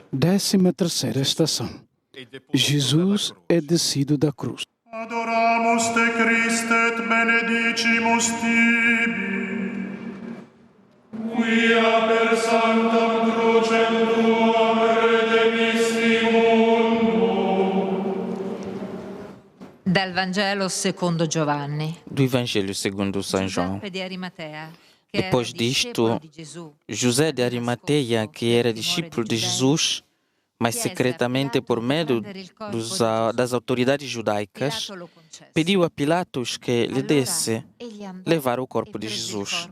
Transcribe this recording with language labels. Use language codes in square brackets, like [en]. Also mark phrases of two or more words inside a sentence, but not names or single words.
[pt] 13ª estação. Jesus é descido da cruz. [la] Adoramus te Christe et benedicimus tibi. Quia per sanctam crucem tuam redemisti mundo. [it] Dal Vangelo secondo Giovanni. [pt] Do Evangelho segundo São João. Depois disto, José de Arimateia, que era discípulo de Jesus, mas secretamente por medo das autoridades judaicas, pediu a Pilatos que lhe desse levar o corpo de Jesus.